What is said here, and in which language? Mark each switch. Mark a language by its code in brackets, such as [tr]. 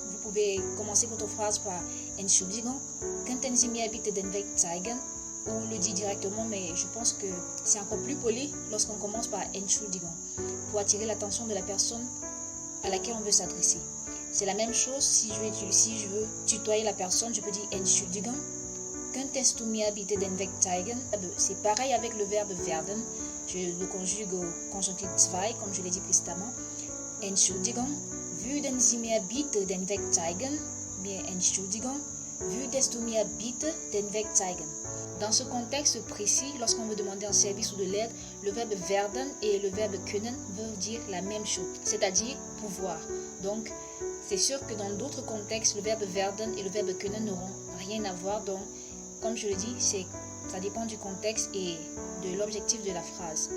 [fr] Vous pouvez commencer votre phrase par [de] Entschuldigung, könnten Sie mir bitte den Weg zeigen, [fr] ou le dire directement, mais je pense que c'est encore plus poli lorsqu'on commence par Entschuldigung, pour attirer l'attention de la personne à laquelle on veut s'adresser. C'est la même chose si je veux tutoyer la personne, je peux dire [de] Entschuldigung, könntest du mir bitte den Weg zeigen. [fr] C'est pareil avec le verbe werden, je le conjugue au conjonctif zwei, comme je l'ai dit précédemment. [de] Entschuldigung, würden Sie mir bitte den Weg zeigen? [fr] Bien, [de] Entschuldigung, würdest du mir bitte den Weg zeigen? [fr] Dans ce contexte précis, lorsqu'on veut demander un service ou de l'aide, le verbe werden et le verbe können veulent dire la même chose, c'est-à-dire pouvoir. Donc, c'est sûr que dans d'autres contextes, le verbe werden et le verbe können n'auront rien à voir. Donc, comme je le dis, ça dépend du contexte et de l'objectif de la phrase.